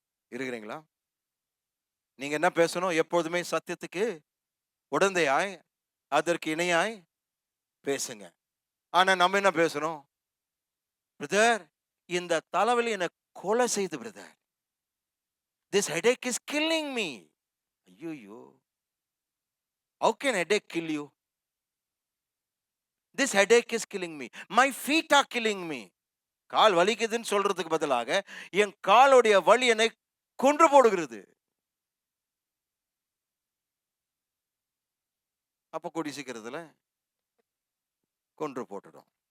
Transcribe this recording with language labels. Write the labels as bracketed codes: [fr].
[ta] இருக்கிறீங்களா? நீங்க என்ன பேசணும்? எப்போதுமே சத்தியத்துக்கு உடந்தையாய், அதற்கு இணையாய் பேசுங்க. ஆனா நம்ம என்ன பேசுறோம்? பிரதர், இந்த தலைவலி என்ன கொலை செய்து brother. [en] This headache is killing me. ஐயோ, how can headache kill you? This headache is killing me. My feet are killing me. [ta] கால் வலிக்குதுன்னு சொல்றதுக்கு பதிலாக என் காலுடைய வலி என்னை கொன்று போடுகிறது. அப்ப கூடி சீக்கிரத்துல கொன்று போட்டுடும்.